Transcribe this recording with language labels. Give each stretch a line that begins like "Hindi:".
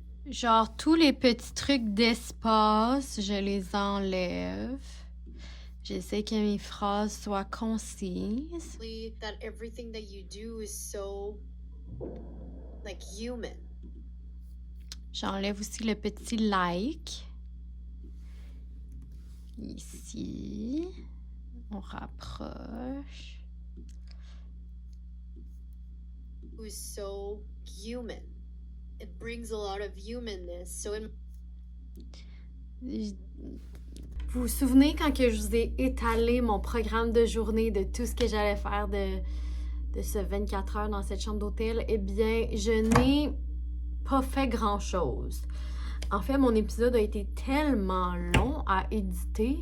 French: Genre, tous les petits trucs d'espace, je les enlève. J'essaie que mes phrases soient concises.
English: That everything that you do is so like human.
French: J'enlève aussi le petit like. Ici. On rapproche.
English: Who's so human. It brings a lot of humanness. So
French: Vous vous souvenez quand que je vous ai étalé mon programme de journée de tout ce que j'allais faire de ce 24 heures dans cette chambre d'hôtel? Eh bien, je n'ai pas fait grand-chose. En fait, mon épisode a été tellement long à éditer.